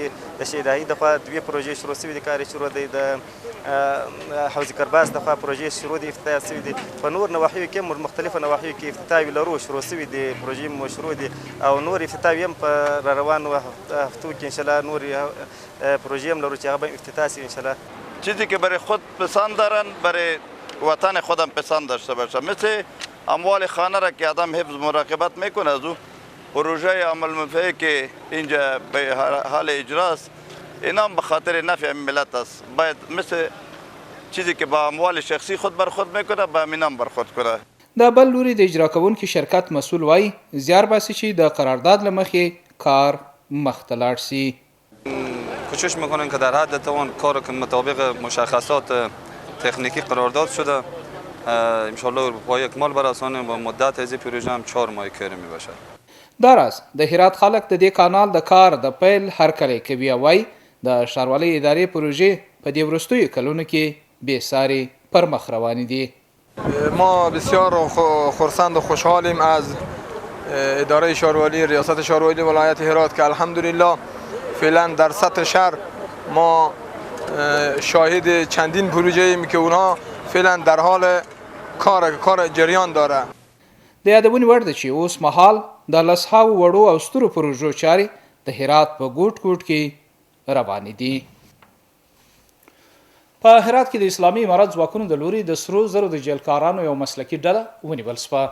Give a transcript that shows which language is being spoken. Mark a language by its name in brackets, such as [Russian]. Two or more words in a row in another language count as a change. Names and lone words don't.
[Pashto] د شهداهي د خوا 2 پروژې شروع شوي دي کار یې شروع دی. د حوض کرباس د خوا پروژې شروع دي افتتاح شوي دي. په نور نواحیو کې موږ مختلفو نواحیو کې افتتاح لرو شروع شوي دي پروژې مو شروع دي او نور افتتاح هم په را روانو هفتو کې انشاءالله نور پروژې هم لرو چې هغه به افتتاح شي انشاءالله. [Persian] چیزی که برای خود پسند دارن برای وطن خودم پسند داشته باشن، مثل اموال خانه را که آدم حفظ مراقبت میکنه از او پروژه عمل منفعه که اینجا به حال اجراست اینا به خاطر نفع ملت است. باید مثل چیزی که با اموال شخصی خود بر خود میکنه با امینم بر خود کنه. [Pashto] د بل لوري د اجرا کوونکي شرکت مسول وای زیار باسي چې د قرارداد لمخې کار مختلار شي. [Persian] کوشش میکنن که در حد توان کار که مطابق مشخصات تکنیکی قرارداد شده انشالله با اکمال برسانه با مدت از پروژه هم 4 ماه کاری میباشد. [Pashto] دراز د هرات خلک د دې کانال د کار د پیل هرکلی کوي وای د ښاروالۍ ادارې پروژې په دې وروستیو کلونو کې بېساري پر مخ روانې دي. [Persian] ما بسیار خرسند و خوشحالیم از اداره شهرواری ریاست شهرواری ولایت هرات که الحمدلله فعلا در سطح شهر ما شاهد چندین پروژه ایم که اونها فعلا در حال کار جریان داره. [Pashto] د یادونې وړ ده چې اوس مهال د 10 وړو او سترو پروژو چارې د هرات په ګوټ ګوټ کې روانې دي. په هرات کې د اسلامي امارت ځواکونو د لوري د سرو زرو د جیلکارانو یو مسلکي ډله ونیول شوه.